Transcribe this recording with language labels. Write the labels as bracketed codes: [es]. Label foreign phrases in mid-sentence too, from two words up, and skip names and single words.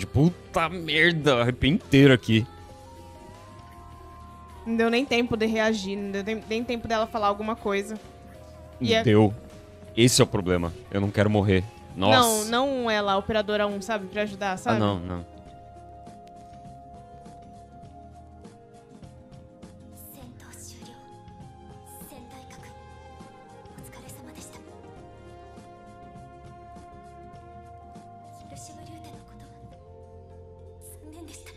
[pt] Puta merda, arrepiei inteiro aqui. Não deu nem tempo de reagir, não deu nem tempo dela falar alguma coisa. E é- Deu. Esse é o problema. Eu não quero morrer. Nossa. Não ela, a operadora 1, sabe? Pra ajudar, sabe? Ah, não. [ja] 戦闘終了。戦隊各位お疲れ様でした。ヒロシムリューテのことは残念でした。